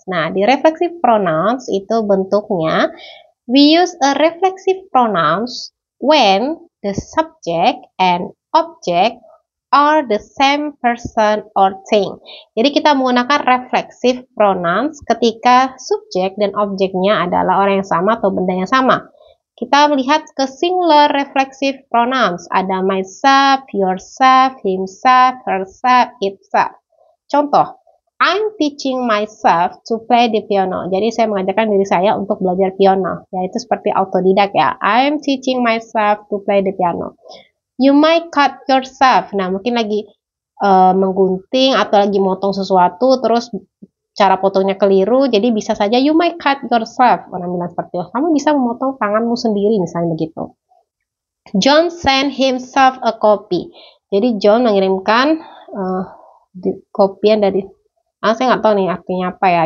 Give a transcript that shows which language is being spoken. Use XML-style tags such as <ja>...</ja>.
<id>Nah, di reflexive pronouns itu bentuknya</id> <en>we use a reflexive pronouns when the subject and object are the same person or thing.</en> <id>Jadi kita menggunakan reflexive pronouns ketika subjek dan objeknya adalah orang yang sama atau benda yang sama. Kita melihat ke singular reflexive pronouns. Ada myself, yourself, himself, herself, itself.</id> <en>Contoh, I'm teaching myself to play the piano.</en> <id>Jadi saya mengajarkan diri saya untuk belajar piano. Yaitu seperti autodidak ya.</id> <en>I'm teaching myself to play the piano. You might cut yourself.</en> <id>Nah, mungkin lagi menggunting atau lagi motong sesuatu, terus cara potongnya keliru, jadi bisa saja</id> <en>you might cut yourself.</en> <id>Orang bilang seperti itu. Kamu bisa memotong tanganmu sendiri, misalnya begitu.</id> <en>John sent himself a copy.</en> <id>Jadi John mengirimkan kopian dari, saya nggak tahu nih artinya apa ya.</id>